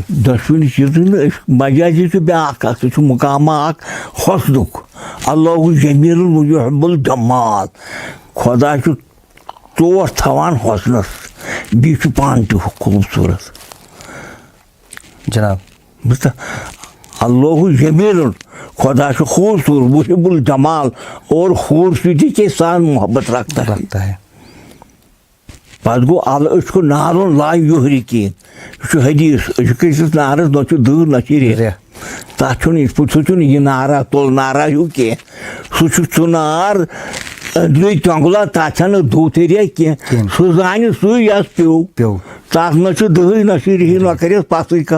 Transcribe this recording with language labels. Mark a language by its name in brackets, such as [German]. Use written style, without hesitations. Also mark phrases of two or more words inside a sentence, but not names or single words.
[Kashmiri] دۄشوٕنی چیٖزن نہٕ مجازی چھُ بیٛاکھ اکھ سُہ چھُ مُقامہ اکھ حۄسنُک [Arabic] اللہُ جمیٖل وَیُحِبُّ الجمال [Kashmiri] خۄدا چھُ ژوٚٹ تھاوان حۄسنس بیٚیہِ چھُ پانہٕ تہِ خوٗبصوٗرت جناب. بوٗزتھا [Arabic] اللہُ جمیٖلُن [Kashmiri] خۄدا چھُ خوٗبصوٗرت [Arabic] وُحِبُّ الجمال [Urdu] اور خوٗبصوٗرتی کے ساتھ محبت رکھتا ہے. [Kashmiri] پتہٕ گوٚو [Arabic] العشق نارُن لا یُحرِقی [Kashmiri] یہِ چھُ حدیث عشقہٕ سٕنٛدِس نارس نہ چھُ دٕہ نہ چھِ ریٚح تتھ چھُنہٕ یِتھ پٲٹھۍ سُہ چھُنہٕ یہِ نارا تُل نارا ہیوٗ کینٛہہ سُہ چھُ سُہ نار أنٛدرٕے تۄنٛگلا تتھ چھنہٕ دٕہ تہِ ریٚح کینٛہہ سُہ زانہِ سُے یس پیوٚو تتھ نہ چھُ دٕہٕے نہ چھِ ریٚحی نہ کریٚس پتھٕے کانٛہہ.